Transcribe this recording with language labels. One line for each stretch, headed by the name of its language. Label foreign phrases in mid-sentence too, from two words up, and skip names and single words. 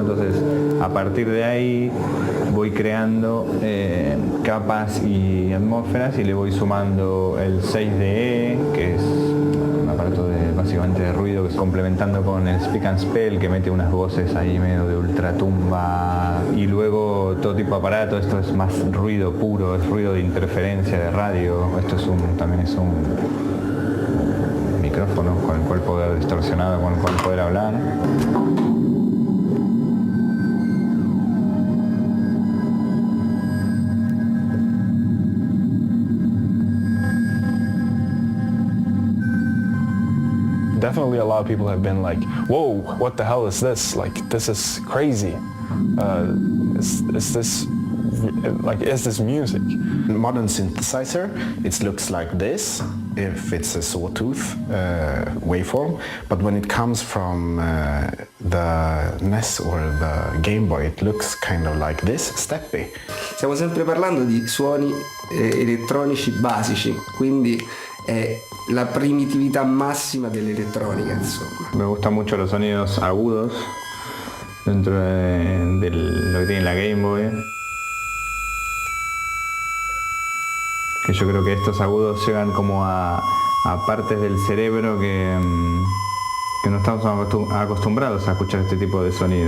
Spanish: Entonces a partir de ahí voy creando capas y atmósferas y le voy sumando el 6DE, que es un aparato básicamente de ruido, que es complementando con el Speak and Spell, que mete unas voces ahí medio de ultratumba, y luego todo tipo de aparato. Esto es más ruido puro, es ruido de interferencia de radio. Esto también es un micrófono con el cual poder distorsionado, con el cual poder hablar.
English: Definitely a lot of people have been like, whoa, what the hell is this? Like, this is crazy. Is this music? Modern synthesizer, it looks like this if it's a sawtooth waveform, but when it comes from the NES or the Game Boy, it looks kind of like this, steppy.
Italian: Stiamo sempre parlando di suoni elettronici basici, quindi è la primitività massima dell'elettronica, insomma.
Spanish: Me gustan mucho los sonidos agudos dentro de lo que tiene la Game Boy. Que yo creo que estos agudos llegan como a partes del cerebro que no estamos acostumbrados a escuchar este tipo de sonidos.